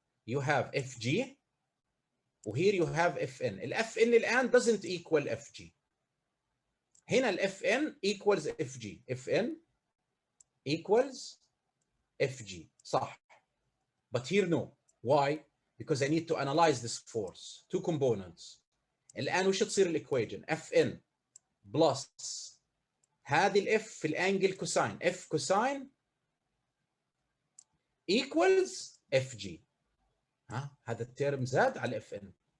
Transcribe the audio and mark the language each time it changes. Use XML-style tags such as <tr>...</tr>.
<en>You have Fg, وhere you have Fn. ال Fn</en> <ar>الآن</ar> <en>doesn't equal Fg.</en> <ar>هنا</ar> <en>ال Fn equals Fg. Fn equals Fg.</en> <ar>صح.</ar> <en>But here no. Why? Because I need to analyze this force. Two components.</en> <ar>الآن وش تصير الإكويجن؟</ar> <en>Fn plus</en> <ar>هذه الإف في الأنجل كوساين.</ar> <en>F cosine equals Fg.</en> <ar>هذا الترم زاد على Fn.</ar>